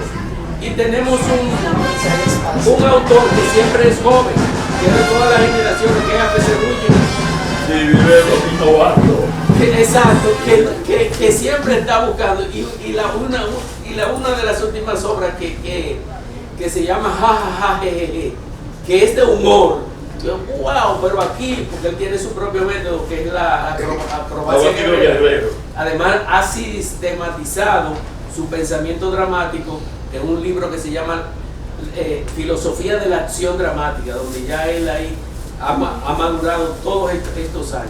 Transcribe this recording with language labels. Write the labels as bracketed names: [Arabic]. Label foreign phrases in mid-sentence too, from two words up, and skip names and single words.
[Spanish] Y tenemos un autor que siempre es joven, que es de todas las generaciones, que es A.P.C. Sí, vive innovando. Exacto, que siempre está buscando, y una de las últimas obras que se llama Ja, ja, ja, je, je, je, que es de humor. Wow, pero aquí, porque él tiene su propio método, que es la acrobacia guerrero. Además, ha sistematizado su pensamiento dramático en un libro que se llama Filosofía de la Acción Dramática, donde ya él ahí ha madurado todos estos años.